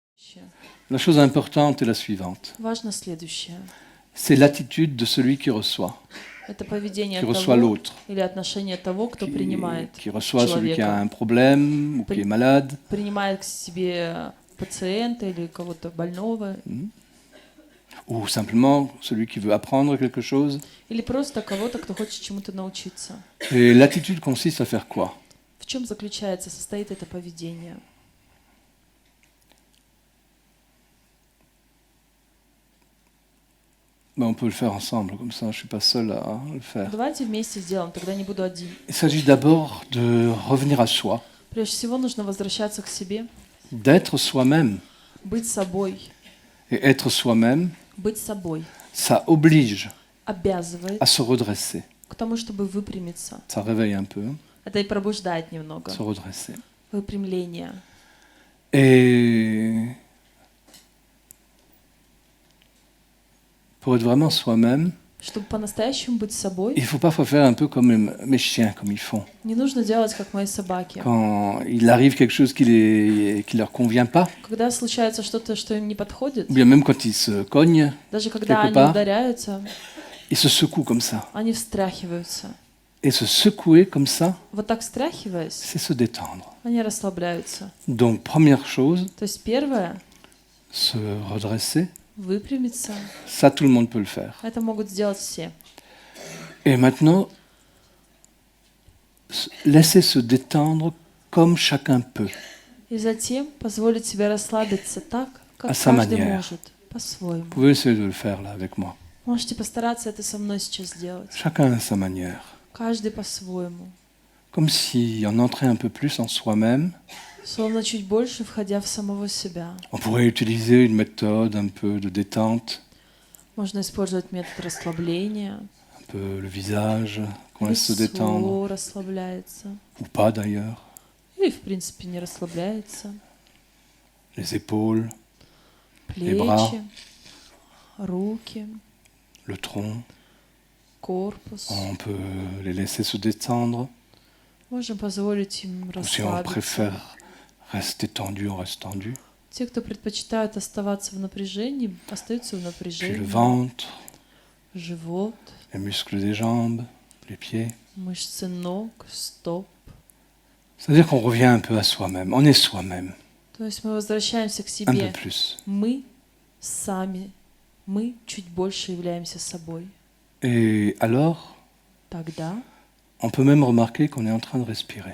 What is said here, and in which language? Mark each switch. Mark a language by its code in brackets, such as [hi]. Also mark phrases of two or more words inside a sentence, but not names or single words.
[ru] следующее. [fr] La chose importante est la suivante. [ru] Важно следующее. [fr] C'est l'attitude de celui qui reçoit [ru] Это поведение [fr] reçoit [ru] того [fr] l'autre, [ru] или отношение того, кто принимает [fr] qui reçoit celui qui a [ru] человека. [fr] un problème ou qui est malade. [ru] Принимает к себе пациента или кого-то больного. [fr] Ou simplement celui qui veut apprendre quelque chose. [ru] Или просто кого-то, кто хочет чему-то научиться. [fr] Et l'attitude consiste à faire quoi? [ru] В чем состоит это поведение? [fr] Ben, on peut le faire ensemble, comme ça je ne suis pas seul à le faire. [ru] Давайте вместе сделаем, тогда не буду один. [fr] Il s'agit d'abord de revenir à soi, [ru] Прежде всего нужно возвращаться к себе, [fr] d'être soi-même. [ru] быть собой. [fr] Et être soi-même, [ru] Быть собой [fr] ça oblige [ru] обязывает [fr] à se redresser. [ru] к тому, чтобы выпрямиться. [fr] Ça réveille un peu, [ru] Это и пробуждает немного. [fr] se redresser. [ru] Выпрямление. [fr] Et pour être vraiment soi-même, [ru] Чтобы по-настоящему быть собой, [fr] il faut parfois faire un peu comme mes chiens, comme ils font. [ru] не нужно делать, как мои собаки. [fr] Quand il arrive quelque chose qui leur convient pas, [ru] Когда случается что-то, что им не подходит, [fr] ou bien même quand ils se cognent, [ru] даже когда [fr] quelque [ru] они [fr] part, [ru] ударяются, [fr] ils se secouent comme ça. [ru] они встряхиваются. [fr] Et se secouer comme ça, [ru] Вот так встряхиваясь, [fr] c'est se détendre. [ru] они расслабляются. [fr] Donc, première chose, [ru] То есть первое [fr] se redresser, [ru] — выпрямиться. [fr] ça tout le monde peut le faire. [ru] Это могут сделать все. [fr] Et maintenant, laisser se détendre comme chacun peut, [ru] И затем позволить себе расслабиться так, как [fr] À sa [ru] каждый [fr] manière. [ru] может, по-своему. [fr] Vous pouvez essayer de le faire là avec moi. [ru] Можете постараться это со мной сейчас сделать. [fr] Chacun à sa manière. [ru] Каждый по-своему. [fr] Comme si on entrait un peu plus en soi-même. [ru] Словно чуть больше входя в самого себя. [fr] On pourrait utiliser une méthode un peu de détente, [ru] Можно использовать метод расслабления. [fr] un peu le visage, qu'on laisse se détendre, [ru] Лицо расслабляется. [fr] ou pas d'ailleurs, [ru] Или, в принципе, не расслабляется. [fr] les épaules, bras. [ru] Плечи, руки, [fr] le tronc. [ru] корпус. [fr] On peut les laisser se détendre. [ru] Можем позволить им [fr] Ou si on [ru] расслабиться. [fr] préfère rester tendu, on reste tendu. [ru] Те, кто предпочитают оставаться в напряжении, остаются в [fr] Puis le [ru] напряжении. [fr] ventre, [ru] Живот, [fr] les muscles des jambes, les pieds. [ru] мышцы ног, стоп. [fr] C'est-à-dire qu'on revient un peu à soi-même. On est soi-même, [ru] То есть мы возвращаемся к [fr] un peu [ru] себе. [fr] plus. [ru] Мы сами, мы чуть больше являемся собой. [fr] Et alors, [ru] Тогда [fr] on peut même remarquer qu'on est en train de respirer.